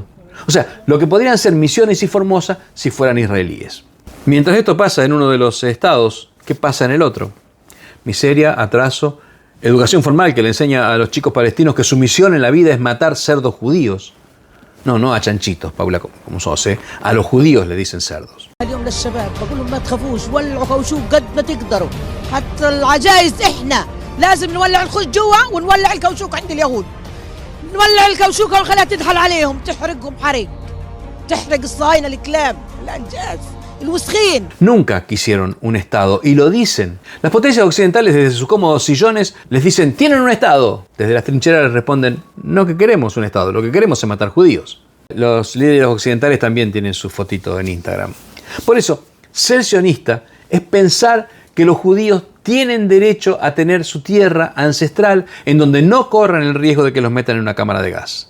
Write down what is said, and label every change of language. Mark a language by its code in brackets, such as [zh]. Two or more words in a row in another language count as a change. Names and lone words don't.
[es] O sea, lo que podrían ser Misiones y Formosa si fueran israelíes. Mientras esto pasa en uno de los estados, ¿qué pasa en el otro? Miseria, atraso, educación formal que le enseña a los chicos palestinos que su misión en la vida es matar cerdos judíos. No a chanchitos, Paula, como sos, a los judíos le dicen cerdos. [ar] اليوم للشباب بقول لهم ما تخافوش ولعوا كوشوك قد ما تقدروا حتى العجائز احنا لازم نولع الخوش جوا ونولع الكوشوك عند اليهود نولع الكوشوك ونخليها تدخل عليهم تحرقهم تحرق الصهاينة الكلاب الانجاز الوسخين. [es] Nunca quisieron un estado y lo dicen. Las potencias occidentales desde sus cómodos sillones les dicen tienen un estado. Desde las trincheras les responden no que queremos un estado, lo que queremos es matar judíos. Los líderes occidentales también tienen su fotito en Instagram. Por eso, ser sionista es pensar que los judíos tienen derecho a tener su tierra ancestral en donde no corran el riesgo de que los metan en una cámara de gas.